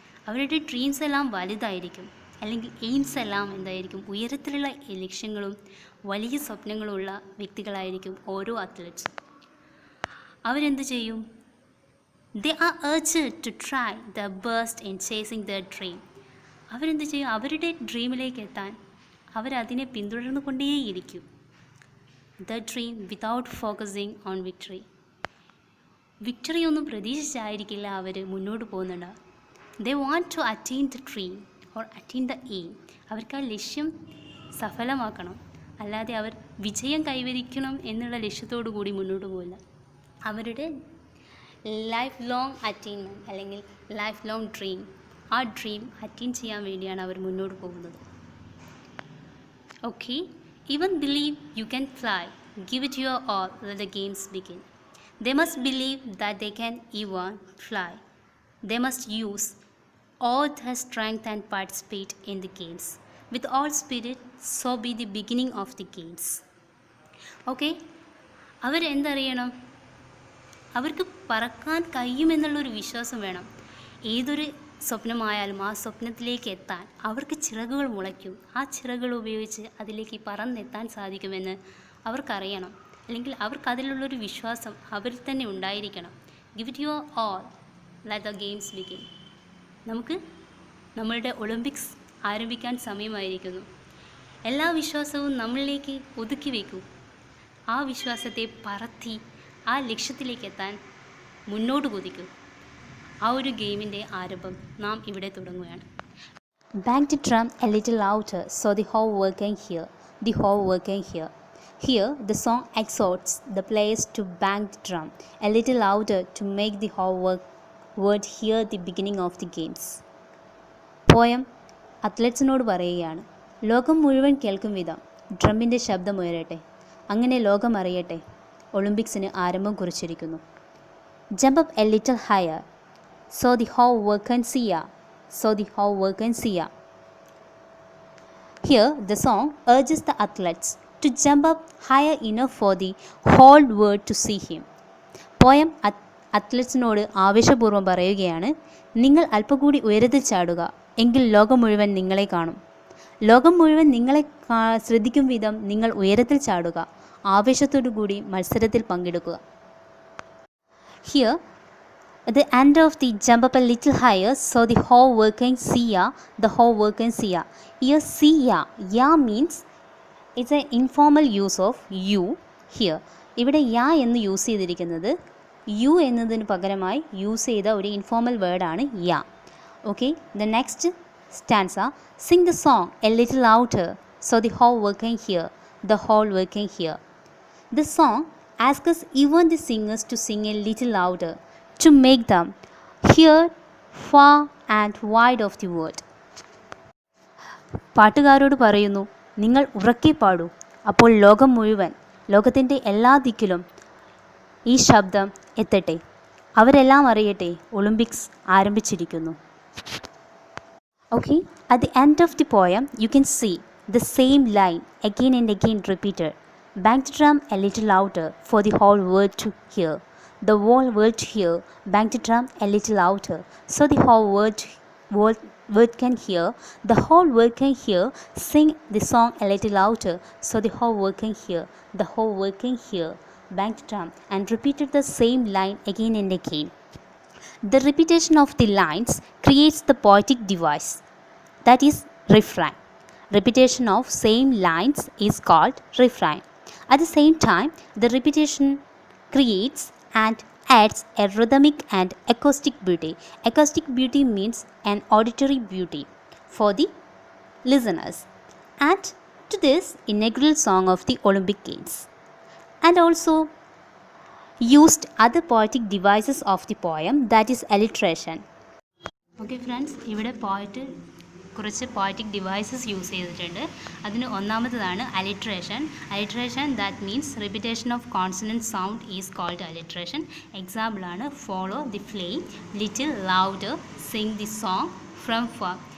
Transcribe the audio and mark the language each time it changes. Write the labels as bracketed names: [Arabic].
[Malayalam] അവരുടെ ഡ്രീംസ് എല്ലാം വലുതായിരിക്കും, അല്ലെങ്കിൽ എയിംസ് എല്ലാം എന്തായിരിക്കും, ഉയരത്തിലുള്ള ലക്ഷ്യങ്ങളും വലിയ സ്വപ്നങ്ങളുള്ള വ്യക്തികളായിരിക്കും ഓരോ അത്ലറ്റ്സും. അവരെന്ത് ചെയ്യും? [English] They are urged to try their best in chasing their dream. [Malayalam] അവരെന്ത് ചെയ്യും? അവരുടെ ഡ്രീമിലേക്ക് എത്താൻ അവരതിനെ പിന്തുടർന്നു കൊണ്ടേയിരിക്കും. [English] The dream without focusing on victory. [Malayalam] Victory ഒന്നും പ്രതീക്ഷിച്ചായിരിക്കില്ല അവർ മുന്നോട്ട് പോകുന്നുണ്ട്. [English] They want to attain the dream or attain the aim. [Malayalam] അവർക്ക് ആ ലക്ഷ്യം സഫലമാക്കണം, അല്ലാതെ അവർ വിജയം കൈവരിക്കണം എന്നുള്ള ലക്ഷ്യത്തോടു കൂടി മുന്നോട്ട് പോകില്ല. അവരുടെ ലൈഫ് ലോങ് അറ്റൈൻമെൻറ്റ് അല്ലെങ്കിൽ ലൈഫ് ലോങ് ഡ്രീം, ആ ഡ്രീം അറ്റൈൻ ചെയ്യാൻ വേണ്ടിയാണ് അവർ മുന്നോട്ട് പോകുന്നത്. [English] Okay, even believe you can fly, give it your all, let the games begin. They must believe that they can even fly. They must use all their strength and participate in the games. With all spirit, so be the beginning of the games. [Malayalam] Okay, അവരെന്തറിയണം? അവർക്ക് പറക്കാൻ കഴിയുമെന്നുള്ളൊരു വിശ്വാസം വേണം. ഏതൊരു സ്വപ്നമായാലും ആ സ്വപ്നത്തിലേക്ക് എത്താൻ അവർക്ക് ചിറകുകൾ മുളയ്ക്കും. ആ ചിറകുകൾ ഉപയോഗിച്ച് അതിലേക്ക് പറന്നെത്താൻ സാധിക്കുമെന്ന് അവർക്കറിയണം, അല്ലെങ്കിൽ അവർക്കതിലുള്ളൊരു വിശ്വാസം അവരിൽ തന്നെ ഉണ്ടായിരിക്കണം. [English] Give it your all, let the games begin. [Malayalam] നമുക്ക് നമ്മളുടെ ഒളിമ്പിക്സ് ആരംഭിക്കാൻ സമയമായിരിക്കുന്നു. എല്ലാ വിശ്വാസവും നമ്മളിലേക്ക് ഒതുക്കി വയ്ക്കൂ. ആ വിശ്വാസത്തെ പറത്തി ആ ലക്ഷ്യത്തിലേക്ക് എത്താൻ മുന്നോട്ട് കുതിക്കൂ. ആ ഒരു ഗെയിമിൻ്റെ ആരംഭം നാം ഇവിടെ തുടങ്ങുകയാണ്. [English] Bang the drum a little louder so the whole world can hear. The whole world can hear. Here, the song exhorts the players to bang the drum a little louder to make the whole world hear the beginning of the games. [Malayalam] Poem അത്ലറ്റ്സിനോട് പറയുകയാണ്, ലോകം മുഴുവൻ കേൾക്കും വിധം ഡ്രമ്മിൻ്റെ ശബ്ദമുയരട്ടെ, അങ്ങനെ ലോകം അറിയട്ടെ ഒളിമ്പിക്സിന് ആരംഭം കുറിച്ചിരിക്കുന്നു. [English] Jump up a little higher so the whole world can see ya. So the whole world can see ya. Here, the song urges the athletes to jump up higher enough for the whole world to see him. [Malayalam] Poem അത്ലറ്റ്സിനോട് ആവേശപൂർവ്വം പറയുകയാണ്, നിങ്ങൾ അല്പം കൂടി ഉയരത്തിൽ ചാടുക, എങ്കിൽ ലോകം മുഴുവൻ നിങ്ങളെ കാണും. ലോകം മുഴുവൻ നിങ്ങളെ ശ്രദ്ധിക്കും വിധം നിങ്ങൾ ഉയരത്തിൽ ചാടുക, ആവേശത്തോടു കൂടി മത്സരത്തിൽ പങ്കെടുക്കുക. [English] Here, at the end of the jump up a little higher so the whole world can see ya, the whole world can see ya. Here, see ya. Ya means it's an informal use of you here. [Malayalam] ഇവിടെ യാ എന്ന് use ചെയ്തിരിക്കുന്നത് U എന്നതിന് പകരമായി use ചെയ്ത ഒരു informal വേർഡാണ് യാ. [English] Okay, the next stanza. Sing the song a little louder so the whole world can hear, the whole world can hear. The song asks us, even the singers, to sing a little louder to make them hear far and wide of the world. [Malayalam] പാട്ടുകാരോട് പറയുന്നു, നിങ്ങൾ ഉറക്കെ പാടൂ, അപ്പോൾ ലോകം മുഴുവൻ, ലോകത്തിൻ്റെ എല്ലാ ദിക്കിലും ഈ ശബ്ദം എത്തട്ടെ, അവരെല്ലാം അറിയട്ടെ ഒളിമ്പിക്സ് ആരംഭിച്ചിരിക്കുന്നു. [English] Okay, at the end of the poem you can see the same line again and again repeated. Bang the drum a little louder for the whole world to hear. The whole world to hear. Bang the drum a little louder so the whole world can hear. The whole world can hear. Sing the song a little louder so the whole world can hear. The whole world can hear. Bang the drum, and repeated the same line again and again. The repetition of the lines creates the poetic device, that is refrain. Repetition of same lines is called refrain. At the same time, the repetition creates and adds a rhythmic and acoustic beauty. Acoustic beauty means an auditory beauty for the listeners. And to this inaugural song of the Olympic Games. And also used other poetic devices of the poem, that is alliteration. [Malayalam] Okay friends, ഇവിടെ പോയിട്ട് കുറച്ച് poetic devices use ചെയ്തിട്ടുണ്ട്. അതിന് ഒന്നാമത്തതാണ് [English] Alliteration. Alliteration that means repetition of consonant sound is called alliteration. എക്സാമ്പിളാണ് follow the flame, little louder, sing the song, from far.